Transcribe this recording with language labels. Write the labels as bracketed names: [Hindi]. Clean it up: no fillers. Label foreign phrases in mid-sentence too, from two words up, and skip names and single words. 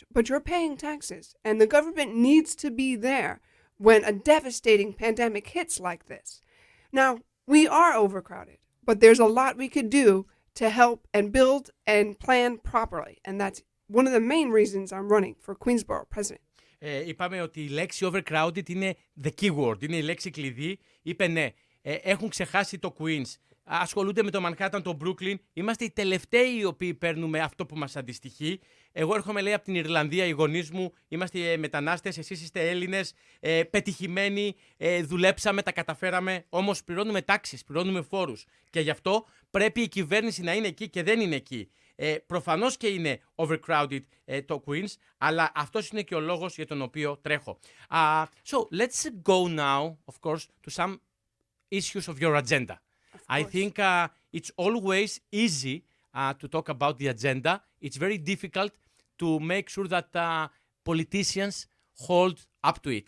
[English] But you're paying taxes, and the government needs to be there when a devastating pandemic hits like this. Now, we are overcrowded, but there's a lot we could do to help and build and plan properly. And that's one of the main reasons I'm running for Queensborough President. [Greek] Είπαμε ότι η λέξη overcrowded είναι [English] the keyword, [Greek] είναι η λέξη κλειδί. Είπε ναι, έχουν ξεχάσει το Queens, ασχολούνται με το Manhattan, το Brooklyn. Είμαστε οι τελευταίοι οι οποίοι παίρνουμε αυτό που μας αντιστοιχεί. Εγώ έρχομαι, λέει, από την Ιρλανδία, οι γονείς μου, είμαστε μετανάστες, εσείς είστε Έλληνες, πετυχημένοι, δουλέψαμε, τα καταφέραμε, όμως πληρώνουμε τάξεις, πληρώνουμε φόρους. Και γι' αυτό πρέπει η κυβέρνηση να είναι εκεί και δεν είναι εκεί. Προφανώς και είναι overcrowded το Queens, αλλά αυτός είναι και ο λόγος για τον οποίο τρέχω. [English] So, let's go now, of course, to some issues of your agenda. I think it's always easy to talk about the agenda. It's very difficult to make sure that politicians hold up to it.